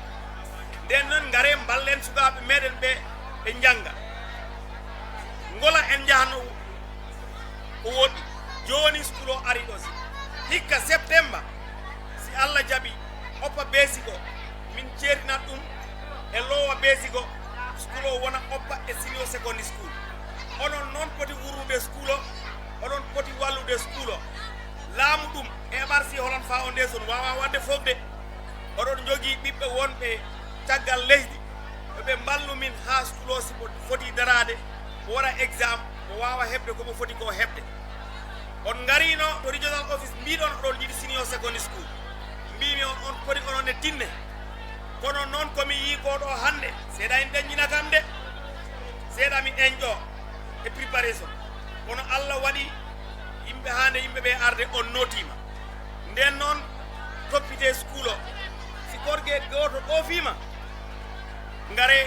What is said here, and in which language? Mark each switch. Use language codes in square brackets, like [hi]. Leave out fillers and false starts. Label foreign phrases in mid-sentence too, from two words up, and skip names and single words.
[ff] Nden noon ngare ballen sukaɓe meɗen ɓe ɓe janga, ngola en jahano ko woɗɗi. Joni school o ari ɗo si hikka septembre, si Allah jaaɓi oppa beesigo min ceerinat ɗum e lowa beesigo, school o wona oppa e [en] senior secondary school. [ff] Onon noon poti wurrude school o, onon poti wallude school o. Laamu ɗum MRC Holland Foundation wawa wadde fof de. Oɗon jogii ɓiɓɓe wonɓe caggal leydi ɓe mballu min ha school o simo foti darade mo waɗa exam mo wawa heɓde komo foti ko heɓde on garino to [en] regional office [ff] mbiɗon oɗon jiiɗi [en] senior secondary school [ff] mbimi on poti onon e tinne kono noon komi yi koɗo hande seeɗa en dañƴina kam de seeɗa mi ɗeñƴo e préparation kono Allah waɗi yimɓe hande yimɓeɓe arde on notima nden noon toppite school o si korgue goto ɗofima ngare